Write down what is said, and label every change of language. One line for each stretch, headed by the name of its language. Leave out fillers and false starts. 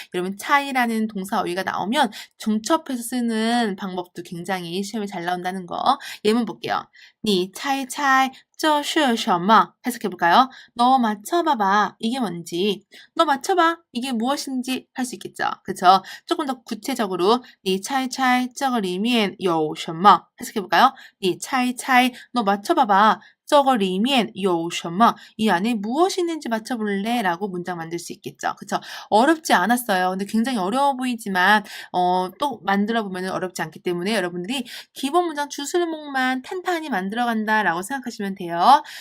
Korean: 여러분 차이라는 동사 어휘가 나오면 중첩해서 쓰는 방법도 굉장히 시험에 잘 나온다는 거. 예문 볼게요.
Chinese: 你猜猜这是什么?
Korean: 해석해볼까요? 너 맞춰봐봐. 이게 뭔지. 너 맞춰봐. 이게 무엇인지 할 수 있겠죠. 그쵸? 조금 더 구체적으로
Chinese: 你猜猜这个里面有什么?
Korean: 해석해볼까요?
Chinese: 你猜猜
Korean: 너 맞춰봐봐.
Chinese: 这个里面有什么?
Korean: 이 안에 무엇이 있는지 맞춰볼래? 라고 문장 만들 수 있겠죠. 그쵸? 어렵지 않았어요. 근데 굉장히 어려워 보이지만 또 만들어보면 어렵지 않기 때문에 여러분들이 기본 문장 주술목만 탄탄히 만들어간다라고 생각하시면 돼요.